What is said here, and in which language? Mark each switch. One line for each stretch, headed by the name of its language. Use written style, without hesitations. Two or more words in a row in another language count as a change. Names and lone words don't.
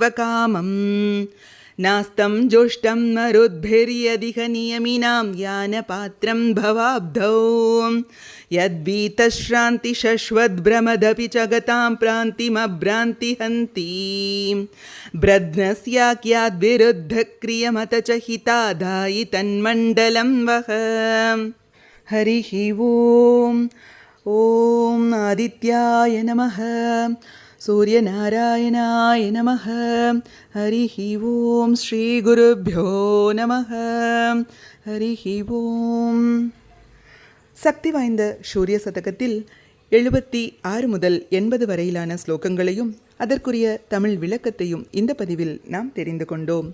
Sanskrit: कामम् नास्तं जुष्टं मरुद्भिर्यदिह नियमिनां यानपात्रं भवाब्धौ यद्वीतश्रान्ति शश्वद्भ्रमदपि च गतां प्रान्तिमभ्रान्ति हन्तीं ब्रध्नस्याक्याद्विरुद्धक्रियमत च हितादायि तन्मण्डलं वः. हरिः ओम्. ॐ आदित्याय नमः सूर्यनारायणाय नमः हरिः ॐ श्री गुरुभ्यो नमः हरिः ॐ ஸ்ரீ குருப்யோ நமः ஹரிஹி ஓம்.
Tamil: சக்தி வாய்ந்த சூரிய சதகத்தில் 76 முதல் 80 வரையிலான ஸ்லோகங்களையும் அதற்குரிய தமிழ் விளக்கத்தையும் இந்த பதிவில் நாம் தெரிந்து கொண்டோம்.